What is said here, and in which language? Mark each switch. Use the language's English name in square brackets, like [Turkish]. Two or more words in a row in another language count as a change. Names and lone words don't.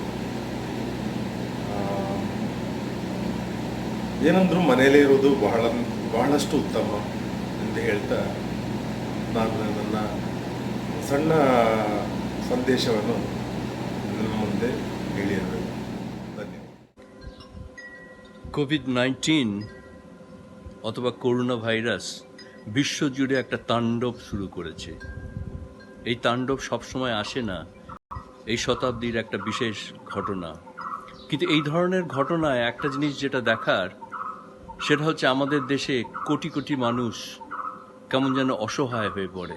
[Kannada] ಏನಂದ್ರೂ ಮನೆಯಲ್ಲೇ ಇರೋದು ಬಹಳಷ್ಟು ಉತ್ತಮ ಅಂತ ಹೇಳ್ತಾ ನಾನು ನನ್ನ ಸಣ್ಣ ಸಂದೇಶವನ್ನು ನನ್ನ ಮುಂದೆ ಹೇಳಿರಬೇಕು. ಧನ್ಯವಾದ. [Bangla] কোভিড-19 অথবা করোনা ভাইরাস বিশ্বজুড়ে একটা তাণ্ডব শুরু করেছে। এই তাণ্ডব সবসময় আসে না, এই শতাব্দীর একটা বিশেষ ঘটনা। কিন্তু এই ধরনের ঘটনায় একটা জিনিস যেটা দেখার, সেটা হচ্ছে আমাদের দেশে কোটি কোটি মানুষ কেমন যেন অসহায় হয়ে পড়ে।